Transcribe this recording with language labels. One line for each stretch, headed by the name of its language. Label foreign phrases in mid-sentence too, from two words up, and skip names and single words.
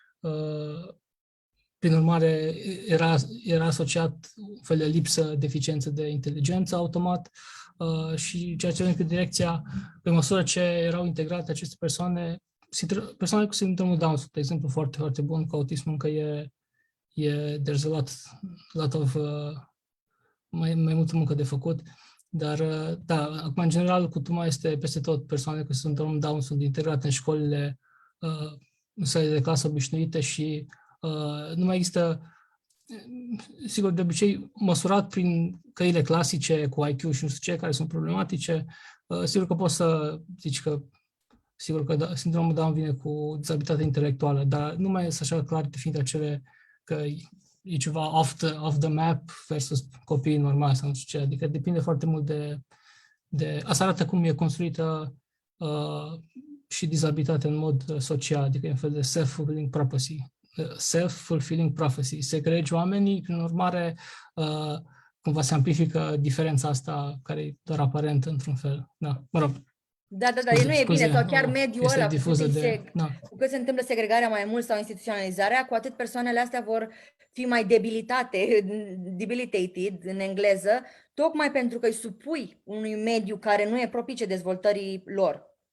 Romanian: Prin urmare, era asociat un fel de lipsă, deficiență de inteligență automat și ceea ce în direcția, pe măsură ce erau integrate aceste persoane cu sindromul Down, de exemplu, foarte, foarte bun, cu autismul încă
English: there's a lot of
Romanian: mai multă muncă de făcut, dar da, acum în general cultura este peste tot, persoane cu sindromul Down sunt integrate în școlile, în sălile de clasă obișnuite și nu mai există, sigur, de obicei măsurat prin căile clasice cu IQ și nu știu ce, care sunt problematice, sigur că poți să zici că sigur că sindromul Down vine cu dizabilitate intelectuală, dar nu mai este așa clar definit acele că e ceva
English: off the map
Romanian: versus copiii normali sau nu știu ce. Adică depinde foarte mult de asta arată cum e construită și dizabilitatea în mod social, adică e un fel de
English: self-fulfilling prophecy. Self-fulfilling prophecy.
Romanian: Se crege oamenii, prin urmare, cumva se amplifică diferența asta care e doar aparentă într-un fel. Da, mă rog. Da, nu e bine, sau chiar mediul ăla, cu cât se întâmplă segregarea mai mult sau instituționalizarea, cu atât persoanele astea vor fi mai debilitated în engleză, tocmai pentru că îi supui unui mediu care nu e propice dezvoltării lor.